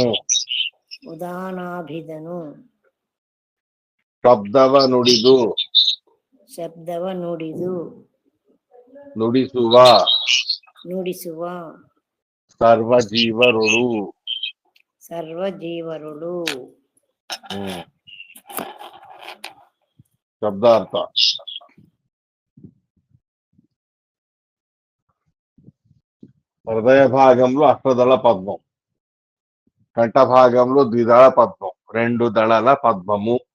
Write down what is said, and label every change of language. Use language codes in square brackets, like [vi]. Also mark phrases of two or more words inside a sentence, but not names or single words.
[kn] ಉದಾನಾಭಿದನು ಶಬ್ದವ ನುಡಿದು ಶಬ್ದವ ನುಡಿದು ನುಡಿಸುವ ನುಡಿಸುವ ಸರ್ವಜೀವರುಳು. ಸರ್ವಜೀವರುಳು. [te] శబ్దార్థ హృదయ భాగంలో అష్టదళ పద్మం, కంఠ భాగంలో ద్విదళ పద్మం, రెండు దళల పద్మము.